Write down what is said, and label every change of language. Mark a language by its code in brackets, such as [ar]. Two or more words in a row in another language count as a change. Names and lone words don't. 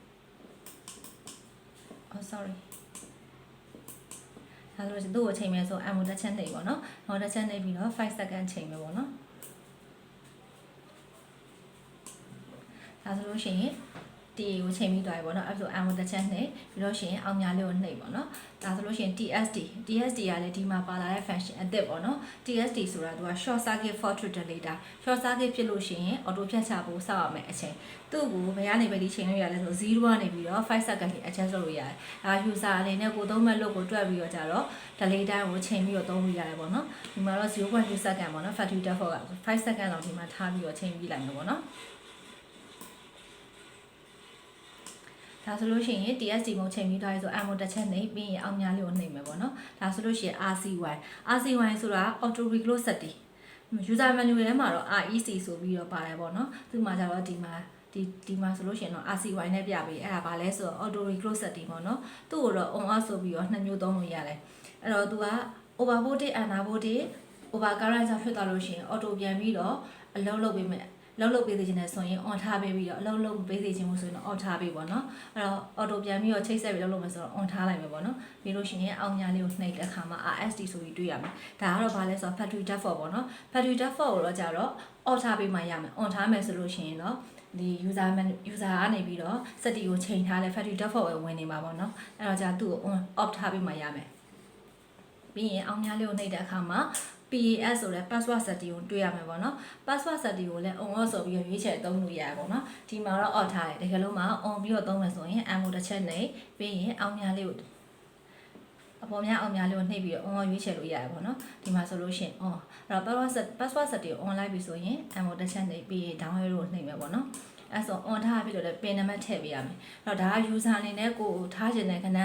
[en] oh sorry [my] ဒါဆိုသူ့ကိုချိန်မယ်ဆို M ကိုတစ်ချက်နှိပ်ပေါ့နော်နောက်တစ်ချက်နှိပ်ပြီးတော့5 second ချိန်မယ်ပေါ့နော်ဒါဆိုလို့ရှိရင် T ကိုချိန်ပြီးသွားပြီပေါ့နော်အဲ့ဆို M ကိုတစ်ချက်နှိပ်ပြီး တော့ရှင်အောင်များလေးကိုနှိပ်ပေါ့နော်ဒါဆိုလို့ရှိရင် TSD ကလည်းဒီမှာပါလာတဲ့ function အသစ်ပေါ့နော် TSD ဆိုတာသူက [en] short circuit fault delay time short circuit [my] ဖြစ် လို့ရှိရင် auto ဖြတ်ချဖို့စောင့်ရမယ်အချိန်သူ့ကိုဘယ်ကနေပဲဒီချိန်လို့ရလဲဆို0ကနေပြီးတော့5 second ထိ adjust လုပ်လို့ရတယ်ဒါ user အနေနဲ့ကိုသုံးမဲ့လို့ကိုတွက်ပြီးတော့ကြတော့ [en] delay time [my] ကိုချိန်ပြီးတော့သုံးလို့ရတယ်ပေါ့နော်ဒီမှာတော့ 0.2 second ပေါ့နော် [en] factory default [my] က5 second လောက်ဒီမှာထားပြီးတော့ချိန်ပြီးလိုက်မှာပေါ့နော်ဒါဆိုလို့ရှိရင် TSD မုံချိန်ပြီးသွားပြီဆို M ကိုတစ်ချက်နှိပ်ပြီးရင်အောင်များလေးကိုနှိပ်မယ်ပေါ့နော်ဒါဆိုလို့ရှိ ရင် RCY ဆိုတာ [en] auto reclose setting user manual [my] ထဲမှာတော့ REC ဆိုပြီးတော့ပါတယ်ပေါ့နော်သူ့မှာကျတော့ဒီမှာဆိုလို့ရှိရင်တော့ RCY နဲ့ပြပေးအဲ့ဒါဘာလဲဆိုတော့ [en] auto reclose setting [my] ပေါ့နော်သူ့ကိုတော့ [en] on off [my] ဆိုပြီးတော့နှစ်မျိုးသုံးလို့ရတယ်အဲ့တော့သူက [en] over voltage under voltage over current [my] ကြောင့်ဖြစ်သွားလို့ရှိရင် auto ပြန်ပြီးတော့အလုံးလုပ်ပေးမယ်လုံးလုပ်ပေးသေးခြင်းနဲ့ဆိုရင် on ထားပေးပြီးတော့အလုံးလုပ်ပေးသေးခြင်းမို့ဆိုရင်တော့ off ထားပေးပေါ့နော် အဲ့တော့ auto ပြန်ပြီးတော့ချိတ်ဆက်ပြီးလုံးလုပ်မယ်ဆိုတော့ on ထားလိုက်မယ်ပေါ့နော်ပြီးလို့ရှိရင်အောင်ညာလေးကိုနှိပ်တဲ့အခါမှာ RSD ဆိုပြီးတွေ့ရမယ်ဒါကတော့ဘာလဲဆိုတော့ [en] factory default [my] ပေါ့နော် [en] factory default [my] ကိုတော့ကြတော့ off ထားပေးမှရမယ် on ထားမယ်ဆိုလို့ရှိရင်တော့ဒီ user ကနေပြီးတော့ setting ကိုချိန်ထားလဲ [en] factory default [my] ပဲဝင်နေမှာပေါ့နော်အဲ့တော့じゃ သူ့ကို [en] on off [my] ထားပေးမှရမယ်ပြီးရင်အောင်ညာလေးကိုနှိပ်တဲ့အခါမှာPAS ဆိုတဲ့ [en] password setting [my] ကိုတွေ့ရမယ်ပေါ့နော် [en] password setting [my] ကိုလည်း [en] on off [my] ဆိုပြီးရွေးချယ်သုံးလို့ရတယ်ပေါ့နော်ဒီမှာတော့ off ထားတယ်တကယ်လို့မှ on ပြီးတော့သုံးမယ်ဆိုရင် M ကို တစ်ချက်နှိပ်ပြီးရင်အောင်များလေးကိုအပေါ်များအောင်များလေးကိုနှိပ်ပြီးတော့ on ရွေးချယ်လို့ရတယ်ပေါ့နော်ဒီမှာဆိုလို့ရှိရင် on အဲ့တော့ [en] password setting [my] ကို on လိုက်ပြီဆိုရင် M ကိုတစ်ချက်နှိပ် ပြီးရင် [en] down arrow [my] ကိုနှိပ်မယ်ပေါ့နော်အဲ့ဆို on ထားပြီးတော့လည်း pin နံပါတ်ထည့်ပေးရမယ်အဲ့တော့ဒါက user အနေနဲ့ကိုထားခြင်းတဲ့ခဏ